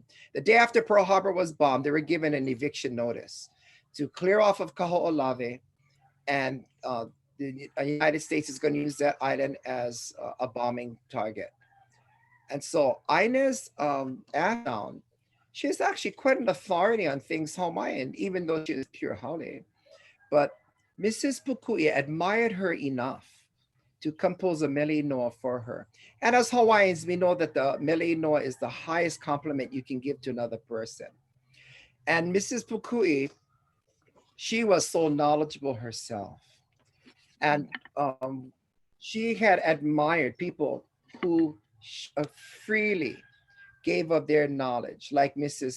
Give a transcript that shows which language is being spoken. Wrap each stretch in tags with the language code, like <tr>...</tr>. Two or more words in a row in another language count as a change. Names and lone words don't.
<en>The day after Pearl Harbor was bombed, they were given an eviction notice to clear off of Kahoʻolawe, and the United States is going to use that island as a bombing target. And so Inez Ashdown, she's actually quite an authority on things Hawaiian, even though she is pure Haole. But Mrs. Pukui admired her enough to compose a</en> <haw>mele inoa</haw> <en>for her. And as Hawaiians, we know that the</en> <haw>mele inoa</haw> <en>is the highest compliment you can give to another person. And Mrs. Pukui, she was so knowledgeable herself. And she had admired people who freely gave of their knowledge, like Mrs.</en>